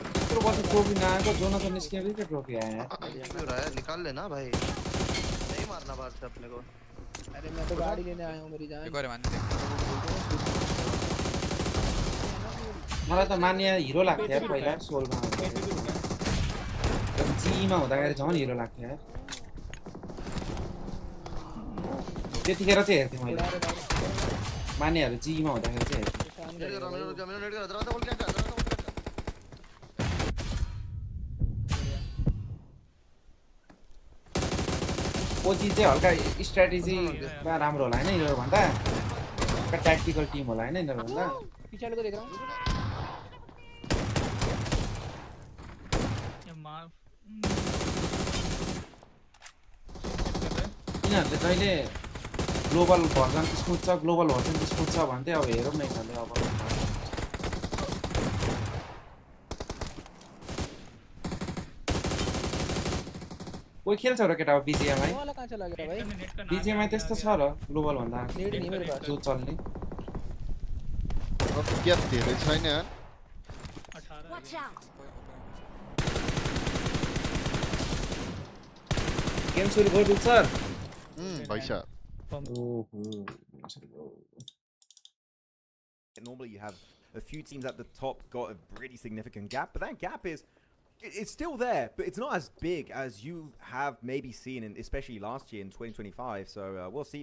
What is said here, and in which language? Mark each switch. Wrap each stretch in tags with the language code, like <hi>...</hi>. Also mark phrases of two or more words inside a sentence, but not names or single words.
<ne>यत्रो वर्ष ट्रोफी नआएको जोनाथन निस्किएर के ट्रोफी आयो यार</ne> <hi>निकाल लेना भाई नहीं मारना बाहर से अपने को अरे मैं तो गाड़ी लेने आया हूं मेरी जान एक और मान</hi> <ne>मलाई त मान्या हिरो लाग्थ्यो यार पहिला 16 मा जीमा हुँदाखेरि झन् हिरो लाग्थ्यो यार त्यतिखेर चाहिँ हेर्थेँ मैले मान्याहरू जीमा हुँदाखेरि चाहिँ हेर्थेँ कोची चाहिँ हल्का स्ट्र्याटेजीमा राम्रो होला हैन यिनीहरू भन्दा हल्का</ne> <en>tactical team</en> <ne>होला हैन यिनीहरू भन्दा</ne> <hi>पीछे वाले को देख रहा हूं</hi> <ne>यिनीहरूले जहिले</ne> <en>global version smooth</en> <ne>छ</ne> <en>global version smooth</en> <ne>छ भन्थे अब हेरौँ न यिनीहरूले अब कोही खेल्छ र केटा अब बीजीएमआई</ne> <hi>वाला कहां चला गया भाई</hi> <ne>बीजीएमआई त्यस्तो छ र ग्लोबल भन्दा</ne> <hi>नेट नहीं मेरे पास</hi> <ne>जो चल्ने अब क्या धेरै छैन</ne> <en>Watch out!</en> <ne>गेम सुरु गर्नु सर भइस</ne> <en>Normally you have a few teams at the top got a really significant gap, but that gap it's still there, but it's not as big as you have maybe seen, especially last year in 2025. So we'll see.</en>